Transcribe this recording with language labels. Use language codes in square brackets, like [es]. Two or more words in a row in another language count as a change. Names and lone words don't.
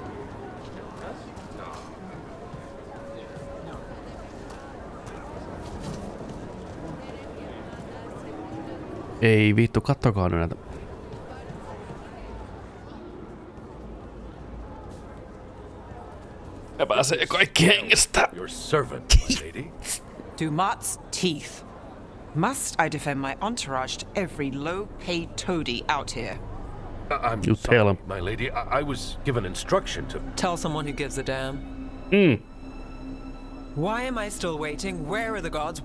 [fi] Ei vittu, kattokaa nyt näitä. Ja pääsee kaikki hengestä. [en] Your servant, my lady. Dumat's teeth. Must I defend my entourage to every low-paid toady out here? I'm you sorry, tell him. my lady. I was given instruction to... Tell someone who gives a damn. Why am I still waiting? Where are the gods?